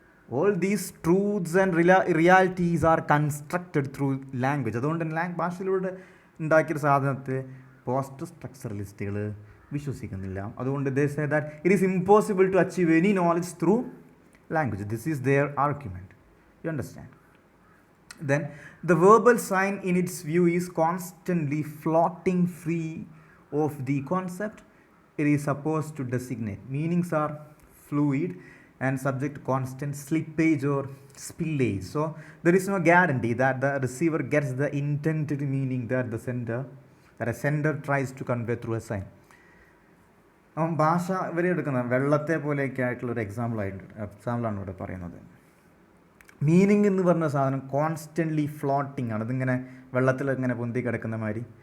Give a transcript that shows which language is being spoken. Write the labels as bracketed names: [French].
[English] All these truths and realities are constructed through language. [Malayalam] അതുകൊണ്ട് തന്നെ ഭാഷയിലൂടെ ഉണ്ടാക്കിയൊരു സാധനത്തെ പോസ്റ്റ് സ്ട്രക്ചറലിസ്റ്റുകൾ വിശ്വസിക്കുന്നില്ല. അതുകൊണ്ട് [English] They say that it is impossible to achieve any knowledge through language. This is their argument. You understand? Then the verbal sign in its view is constantly floating free of the concept it is supposed to designate. Meanings are fluid and subject to constant slippage or spillage. So there is no guarantee that the receiver gets the intended meaning that a sender tries to convey through a sign. [Malayalam] ഭാഷ ഇവരെ എടുക്കുന്നത് വെള്ളത്തെ പോലെയൊക്കെ ആയിട്ടുള്ളൊരു എക്സാമ്പിളാണ് ഇവിടെ പറയുന്നത്. Meaning എന്ന് പറഞ്ഞ സാധനം കോൺസ്റ്റൻ്റ്ലി ഫ്ലോട്ടിങ് ആണ്. ഇതിങ്ങനെ വെള്ളത്തിൽ ഇങ്ങനെ പൊന്തി കിടക്കുന്ന മാതിരി.